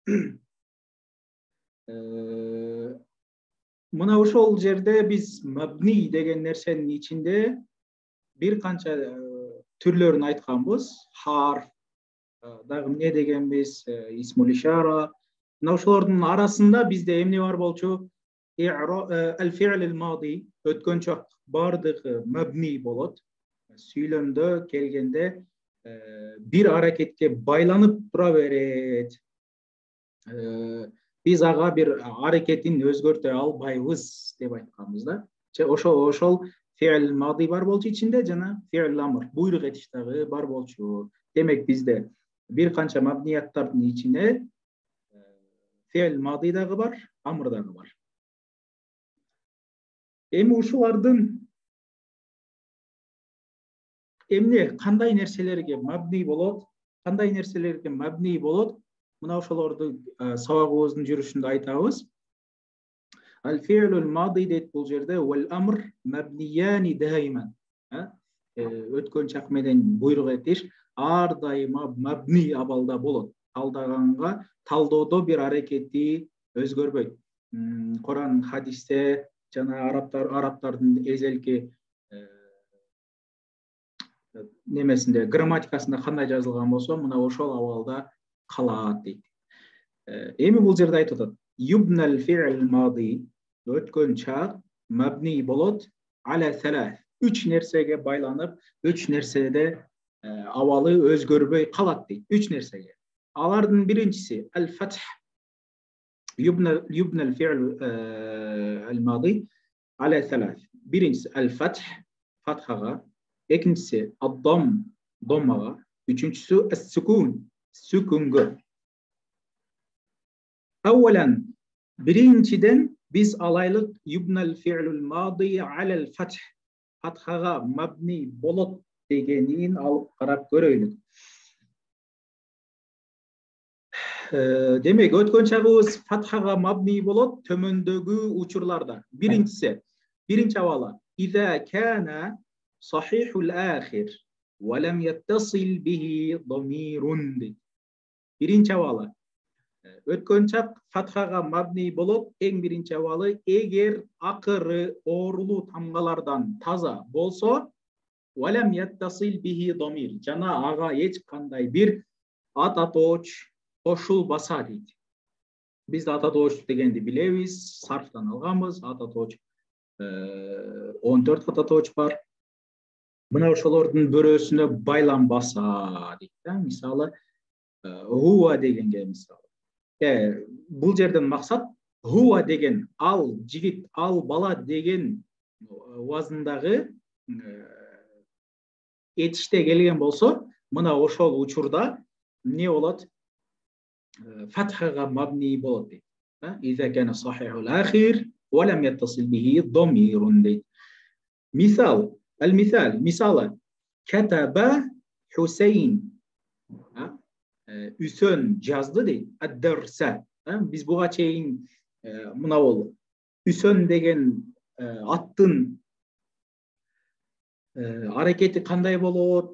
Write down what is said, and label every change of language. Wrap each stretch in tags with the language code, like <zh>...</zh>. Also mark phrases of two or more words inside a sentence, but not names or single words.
<ky>Мына ошол жерде биз мабни деген нерсенин ичинде бир канча түрлөрүн айтканбыз. Харф, дагы эмне дегенбиз,</ky> <ar>اسم الإشارة.</ar> <ky>Мына ошолордун арасында бизде эмне бар болчу?</ky> <ar>الفعل الماضي,</ar> <ky>өткөн чак бардыгы мабни болот. Сүйлөмдө келгенде бир аракетке байланып тура берет. Биз ага бир аракетин өзгөртө албайбыз деп айтканбыз да. Ошол</ky> <ar>فعل ماضي</ar> <ky>бар болчу ичинде жана</ky> <ar>فعل أمر,</ar> <ky>буйрук этиш дагы бар болчу. Демек бизде бир канча мабнияттардын ичинде</ky> <ar>فعل ماضي</ar> <ky>дагы бар, amr дагы бар. Эми ушулардын эмне, кандай нерселерге мабни болот, кандай нерселерге мабни болот, мына ошолорду сабагыбыздын жүрүшүндө айтабыз.</ky> <ar>الفعل الماضي</ar> <ky>дейт бул жерде,</ky> <ar>والأمر مبنيان دائما.</ar> <ky>Өткөн чак менен буйрук этиш ар дайыма мабни абалда болот. Талдаганга, талдоодо бир аракети өзгөрбөйт. Куран, хадисте жана арабтардын эзелки немесинде, грамматикасында кандай жазылган болсо, мына ошол абалда калат дейт. Эми бул жерде айтып атат.</ky> <ar>يبنى الفعل الماضي,</ar> <ky>өткөн чак мабни болот</ky> <ar>على ثلاث.</ar> <ky>Үч нерсеге байланып, үч нерседе абалы өзгөрбөй калат дейт. Үч нерсеге. Алардын биринчиси al-fath.</ky> <ar>يبنى الفعل الماضي على ثلاث.</ar> <ky>Биринчиси al-fath, фатхага. Экинчиси ad-dam, доммага. Үчүнчүсү as-sukun, сүкүнгө. Awwalan, биринчиден биз алайлык</ky> <ar>يبنى الفعل الماضي على الفتح,</ar> <ky>фатхага мабни болот дегенин алып карап көрөйлүк. Демек, өткөн чагыбыз фатхага мабни болот төмөндөгү учурларда. Биринчи абалы.</ky> <ar>إذا كان صحيح الآخر ولم يتصل به ضمير.</ar> <ky>Биринчи абалы. Өткөн чак фатхага мабни болот, эң биринчи абалы, эгер акыры оорулуу тамгалардан таза болсо,</ky> <ar>ولم يتصل به ضمير,</ar> <ky>жана ага эч кандай бир ат атооч кошул баса дейт. Биз ата тооч дегенди билебиз, сарфтан алганбыз. Ата тооч 14 ата тооч бар. Мына ошолордун бирөөсүнө байлам баса дейт да. Мисалы хуа дегенге мисалы. Бул жерден максат хуа деген ал жигит, ал бала деген вазындагы этиште келген болсо, мына ошол учурда не болот? Фатхага мабни болот дейт.</ky> <ar>إذا كان صحيح الآخر ولم يتصل به ضمير дейт.</ar> <ky>Мисал, ал-мисал, мисалы катаба Хусейн. Үсөн жазды дейт. Ад-дарса. Биз буга чейин мына бол Үсөн деген аттын аракети кандай болот?</ky>